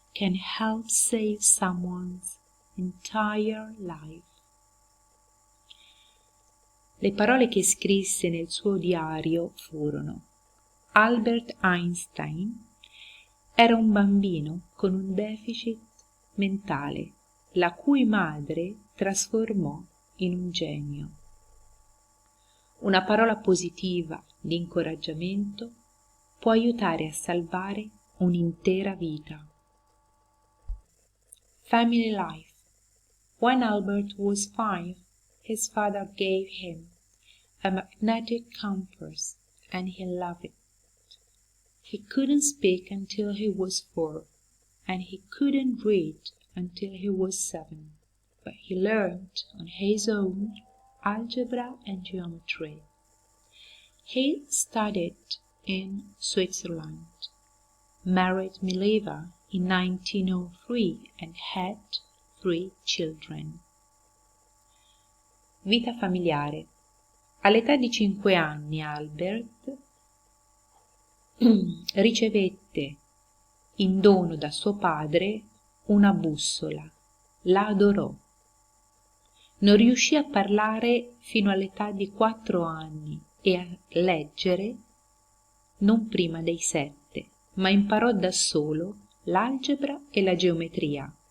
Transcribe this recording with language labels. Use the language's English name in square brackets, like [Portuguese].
[English] can help save someone's entire life. [Italian] Le parole che scrisse nel suo diario furono: Albert Einstein era un bambino con un deficit mentale, la cui madre trasformò in un genio. Una parola positiva di incoraggiamento può aiutare a salvare un'intera vita. [English] Family life. When Albert was 5, his father gave him a magnetic compass and he loved it. He couldn't speak until he was 4, and he couldn't read until he was 7, but he learned on his own algebra and geometry. He studied in Switzerland, married Mileva in 1903 and had 3 children. [Italian] Vita familiare. All'età di 5 anni Albert ricevette in dono da suo padre una bussola, la adorò. Non riuscì a parlare fino all'età di 4 anni e a leggere non prima dei 7, ma imparò da solo l'algebra e la geometria.